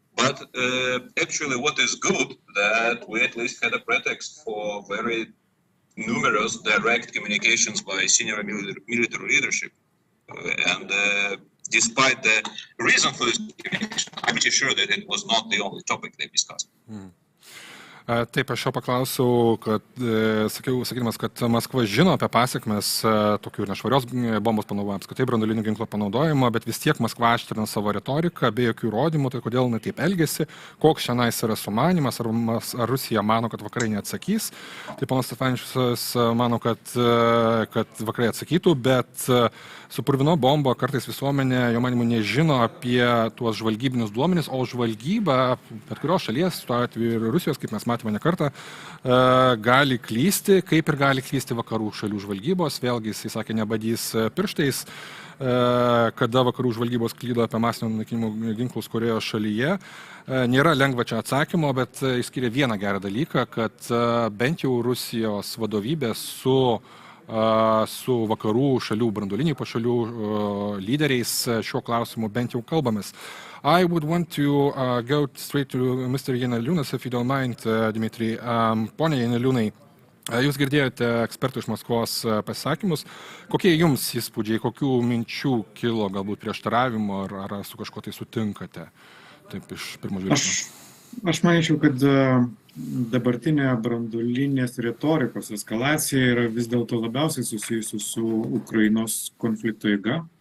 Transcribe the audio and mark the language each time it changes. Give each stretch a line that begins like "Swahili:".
English: But actually, what is good that we at least had a pretext for very numerous direct communications by senior military leadership. And despite the reason for this communication, I'm pretty sure that it was not the only topic they discussed.
Lithuanian: Taip, aš jau paklausiau, kad, sakydamas, kad Maskva žino apie pasekmes tokių nešvarios bombos panaudojimo, apskritai branduolinių ginklų panaudojimo, bet vis tiek Maskva aštrina savo retoriką, be jokių įrodymų, tai kodėl jinai taip elgesi, koks šiandien yra sumanymas, ar Rusija mano, kad vakarai neatsakys. Tai panas Stefaničius mano, kad vakarai atsakytų, bet su purvino bomba kartais visuomenė, jo manimu, nežino apie tuos žvalgybinius duomenis, o žvalgyba, bet kurios šalies, tuo atveju ir Rusijos, kaip mes matėme ne kartą, gali klysti, kaip ir gali klysti vakarų šalių žvalgybos. Vėlgi, jisai sakė, nebadys pirštais, kada vakarų žvalgybos klydo apie masinio naikinimo ginklus Korėjos šalyje. Nėra lengva čia atsakymo, bet išskiria vieną gerą dalyką, kad bent jau Rusijos vadovybė su vakarų šalių, branduolinių pašalių lyderiais šiuo klausimu bent jau kalbamės.
English: I would want to go straight to Mr. Janeliūnas, if you don't mind, Dmitry.
Lithuanian: Pone Janeliūnai, jūs girdėjote ekspertų iš Maskvos pasisakymus. Kokie jums įspūdžiai, kokių minčių kilo, galbūt prieštaravimo, ar su kažko tai sutinkate? Taip, iš pirmo žvilgsnio. Aš manyčiau, kad dabartinė branduolinės retorikos eskalacija yra vis dėlto labiausiai susijusi su Ukrainos konflikto eiga.